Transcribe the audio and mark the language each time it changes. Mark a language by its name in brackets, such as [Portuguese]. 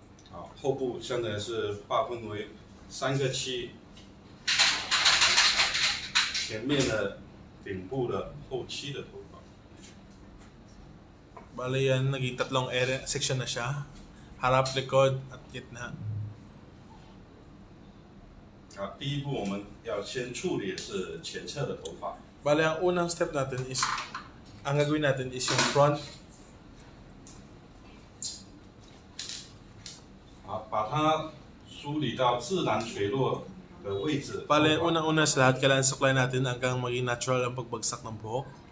[Chinese] 好，后部现在是划分为3个区域，前面的、顶部的、后期的头发。 [Filipino] Bale yan, naging tatlong area, section na siya. Harap, likod, at gitna. [Chinese] 好，第一步我们要先处理的是前侧的头发。 [Filipino] Bale, ang unang step natin is, ang gagawin natin is yung front. [Chinese] 好，把它梳理到自然垂落的位置。 [Filipino] Bale, unang-una sa lahat, kailangan suklay natin hanggang maging natural ang pagbagsak ng buhok.